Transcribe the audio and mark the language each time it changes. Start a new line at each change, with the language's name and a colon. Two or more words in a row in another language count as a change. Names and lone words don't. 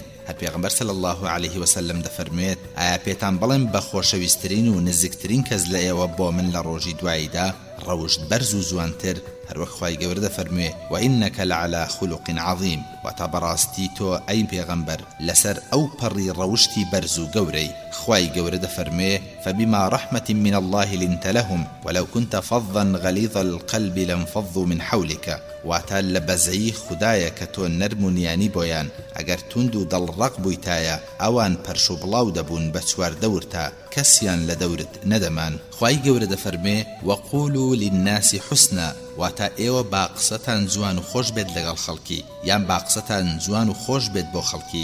Central Kurdish: هەر پێغەمبەر
Arabic: صلی الله عليه وسلم
Central Kurdish: دەفەرموێت ئایا پێتان بڵێم بە خۆشەویستترین و نزیکترین کەس لە ئێوە بۆ من لە ڕۆژی دواییدا ڕەوشت بەرز و جوانتر؟ هەروەک خوای گەورە دەفەرموێ
Arabic: وئینەکە لەعەلا خولوق عەظیم،
Central Kurdish: واتە بەڕاستی تۆ ئەی پێغەمبەر لەسەر ئەو پەڕی ڕەوشتی بەرز و گەورەی. خوای گەورە دەفەرموێ
Arabic: فبما رحمة من الله لنت لهم ولو كنت فظا غليظ القلب لانفضوا من حولك،
Central Kurdish: واتە لە بەزەیی خودایە کە تۆ نەرمونیانی بۆیان ئەگەر توند و دڵڕەق بوویتایە ئەوان پەرش و بڵاو دەبوون بە چواردەورتا کەسیان لە دەورت نەدەمان. خوای گەورە دەفەرمێ
Arabic: وەقولوا للناس حسنا،
Central Kurdish: واتە ئێوە باقسەتان جوان و خۆش بێت لەگەڵ خەڵکی، یان باقسەتان جوان و خۆش بێت بۆ خەڵکی.